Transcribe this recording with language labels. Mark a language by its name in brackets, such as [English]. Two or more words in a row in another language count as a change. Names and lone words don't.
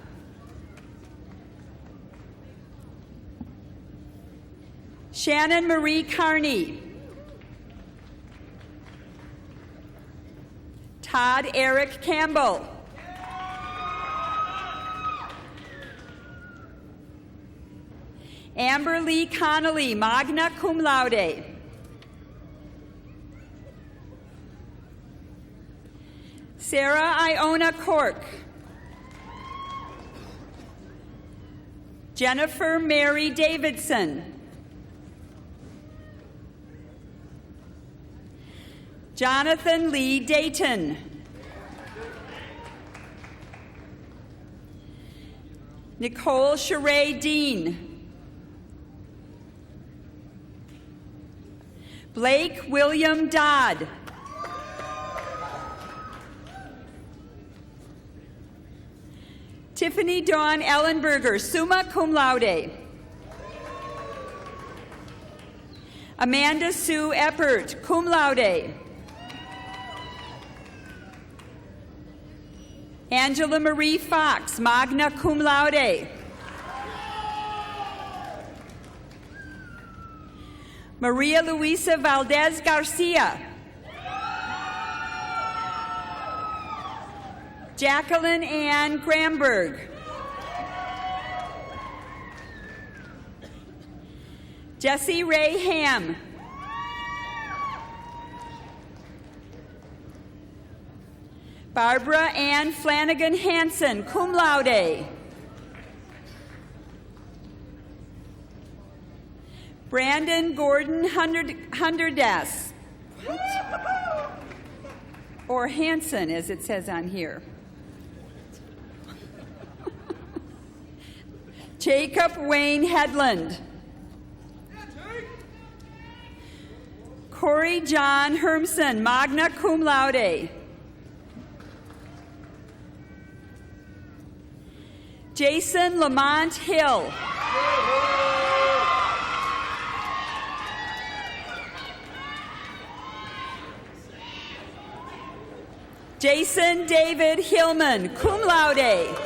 [English] Shannon Marie Carney. Todd Eric Campbell. Amber Lee Connolly, [Latin] magna cum laude. [English] Sarah Iona Cork. Jennifer Mary Davidson. Jonathan Lee Dayton. Nicole Sheree Dean. Blake William Dodd. Tiffany Dawn Ellenberger, [Latin] summa cum laude. [English] Amanda Sue Eppert, [Latin] cum laude. [English] Angela Marie Fox, [Latin] magna cum laude. [English] Maria Luisa Valdez Garcia. Jacqueline Ann Gramberg. Jesse Ray Ham. Barbara Ann Flanagan Hansen, [Latin] cum laude. [English] Brandon Gordon Hunderdas. Or Hansen, as it says on here. Jacob Wayne Headland. Corey John Hermson, [Latin] magna cum laude. [English] Jason Lamont Hill. Jason David Hillman, [Latin] cum laude.